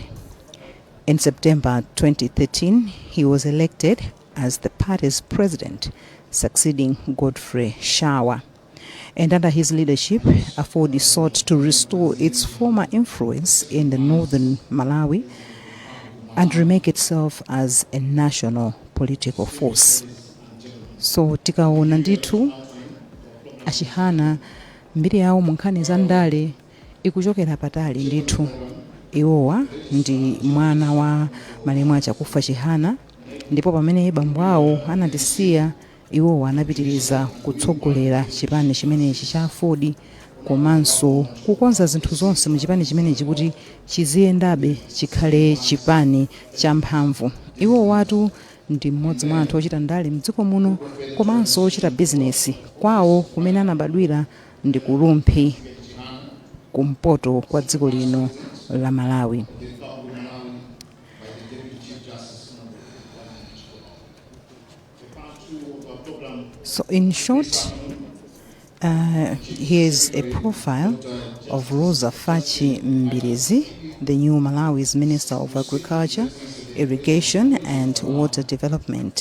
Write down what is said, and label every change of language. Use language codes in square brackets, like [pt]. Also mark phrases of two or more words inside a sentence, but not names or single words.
[en] In September 2013, he was elected as the party's president, succeeding Godfrey Shawa. And under his leadership, AFORD sought to restore its former influence in the northern Malawi and remake itself as a national political force. [ny] So tikaona ndithu achihana mbiri yawo munkhani za ndale ikuchokera patali ndithu. Iwowa ndi mwana wa malemu achakufa Chihana, ndipo pamene bambo awo anatisiya, iwowa anapitiriza kutsogolera chipani chimenechi cha AFORD, komanso kukonza zinthu zonse mu chipani chimenechi kuti chiziyendabe chikhale chipani cha mphamvu. Iwowatu ndi mmodzi mwa anthu ochita ndale mdziko muno, komanso ochita bizinesi. Kwawo kumene anabadwira ndi ku Rumpi, kumpoto kwa dziko lino la Malawi. [en] So in short, here's a profile of Roza Fatch Mbilidzi, the new Malawi's Minister of Agriculture, Irrigation and Water Development.